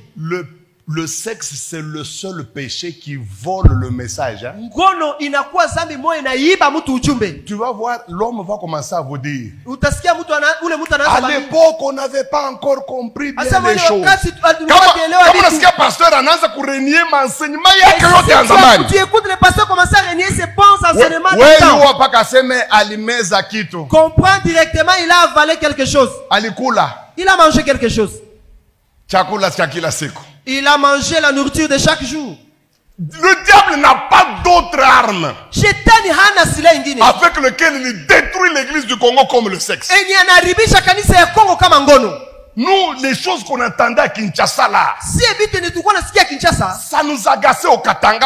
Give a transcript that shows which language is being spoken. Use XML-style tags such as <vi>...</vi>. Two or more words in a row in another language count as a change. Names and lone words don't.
<fr>Le sexe, c'est le seul péché qui vole le message. Hein? Tu vas voir, l'homme va commencer à vous dire. À l'époque, on n'avait pas encore compris bien les choses. Comment est-ce que pasteur</fr> <sw>anaanza kurenier enseignement yake yote ya zamani?</sw> <fr>Tu écoutes le pasteur commencer à renier ses bons enseignements du temps. Comprends directement, il a avalé quelque chose.</fr> <sw>Alikula.</sw> <fr>Il a mangé quelque chose.</fr> <sw>Chakula cha kila siku.</sw> <fr>Il a mangé la nourriture de chaque jour. Le diable n'a pas d'autre arme avec lequel il détruit l'église du Congo comme le sexe. Nous, les choses qu'on entendait à Kinshasa là, ça nous agaçait au Katanga.</fr>